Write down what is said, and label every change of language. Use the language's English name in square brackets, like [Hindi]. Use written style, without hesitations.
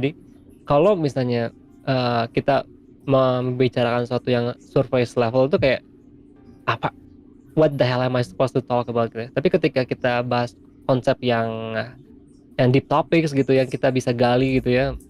[Indonesian] Jadi kalau misalnya kita membicarakan sesuatu yang surface level itu kayak apa? [English] What the hell am I supposed to talk about [Indonesian] gitu. Tapi ketika kita bahas konsep yang deep topics gitu, yang kita bisa gali gitu ya.